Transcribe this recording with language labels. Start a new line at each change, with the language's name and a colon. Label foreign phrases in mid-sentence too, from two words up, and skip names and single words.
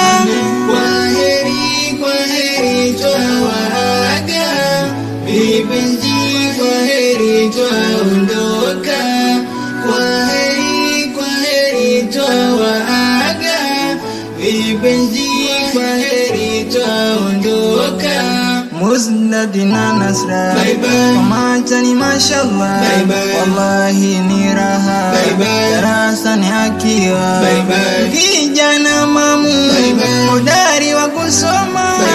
Swahili: Kwaheri kwaheri twawaaga, vipenzi kwaheri twaondoka. Kwaheri kwaheri twawaaga, vipenzi kwaheri twaondoka. Musnadi na Nasra
English: bye bye,
Swahili: Mamacha ni mashallah
English: bye bye,
Swahili: wallahi ni raha
English: bye bye,
Swahili: darasa ni akiwa
English: bye bye,
Swahili: kijana mamu
English: bye bye,
Swahili: hodari wa kusoma